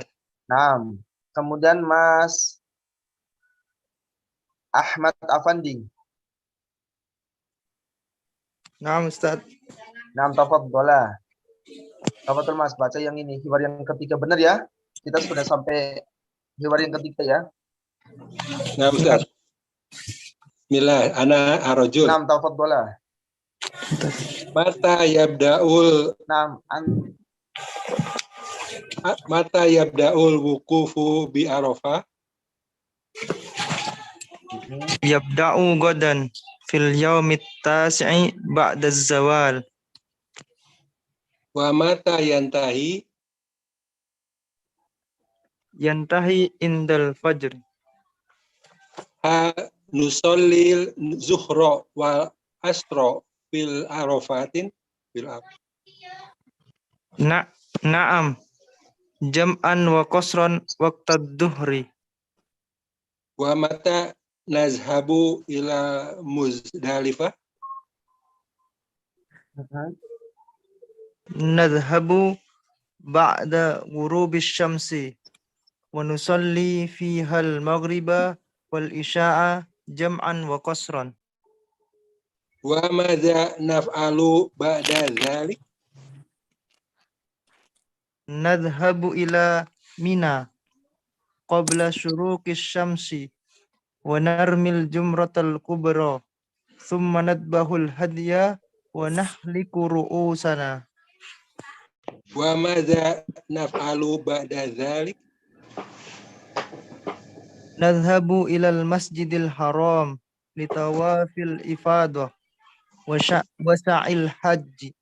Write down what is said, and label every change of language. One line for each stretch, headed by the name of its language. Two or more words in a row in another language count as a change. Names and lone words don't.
Indonesian: Nah, kemudian Mas Ahmad Afandi. Nah, Ustaz. Nah, tafadhola. Tafadhol Mas, baca yang ini, hiwar yang ketiga, benar ya? Kita sudah sampai hiwar yang ketiga ya? Nah, Ustaz.
Arabic: بسم الله، أنا الرجل.
Indonesian: Nah, tafadhola.
Arabic: متى يبدأ متى يبدأ الوقوف بعرفة. يبدأ غدا في اليوم التاسع بعد الزوال. ومتى ينتهي عند الفجر. ها نصلي الظهر والعصر في عرفات في نعم. جمعا وقصرا وقت الظهر. ومتى نذهب إلى مزدلفة. نذهب بعد غروب الشمس ونصلي فيها المغرب والعشاء جمعا وقصرا. وماذا نفعل بعد ذلك? نذهب إلى منى قبل شروق الشمس ونرمي الجمرة الكبرى ثم نذبح الهدي ونحلق رؤوسنا. وماذا نفعل بعد ذلك؟ نذهب إلى المسجد الحرام لطواف الإفاضة وسعي الحج